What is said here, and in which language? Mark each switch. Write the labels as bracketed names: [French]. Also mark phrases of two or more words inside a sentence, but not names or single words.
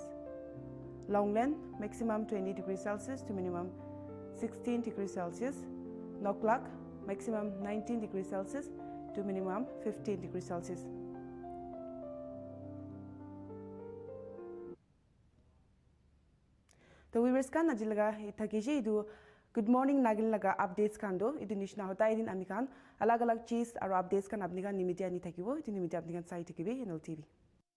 [English] Longland maximum 20 degrees Celsius to minimum 16 degrees Celsius. Noklak maximum 19 degrees Celsius to minimum 15 degrees Celsius. [Naga Pidgin] तो viewers kan ajilaga itakishi idu Good Morning Nagaland laga updates kan do idu nishna hota idin amikan alag alag cheese aro updates kan apni kan nimiti ani thakibo idu nimiti apni kan sai thakibi Nltv